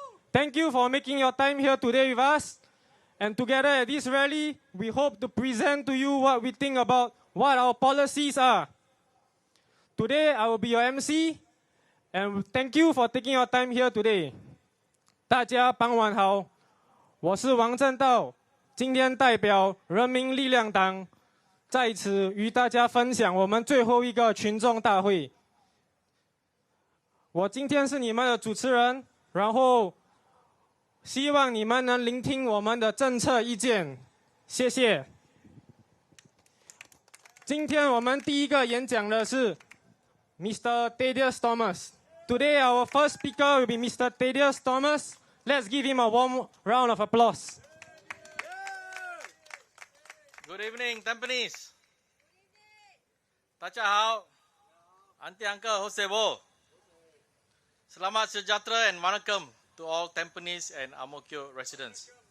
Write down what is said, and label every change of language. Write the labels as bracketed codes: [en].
[en] Thank you for making your time here today with us. And together at this rally, we hope to present to you what we think about what our policies are. Today, I will be your MC, and thank you for taking your time here today. [zh] 大家傍晚好，我是王正道。今天代表人民力量党在此与大家分享我们最后一个群众大会。我今天是你们的主持人，然后希望你们能聆听我们的政策意见，谢谢。今天我们第一个演讲的是 Mr. [en] Tedius Thomas. Today our first speaker will be Mr. Tedius Thomas. Let's give him a warm round of applause. Good evening, Tampines. [zh] 大家好 [en] Auntie Uncle, Hosebo. [ms] Selamat sejahtera [en] and welcome to all Tampines and Ang Mo Kio residents.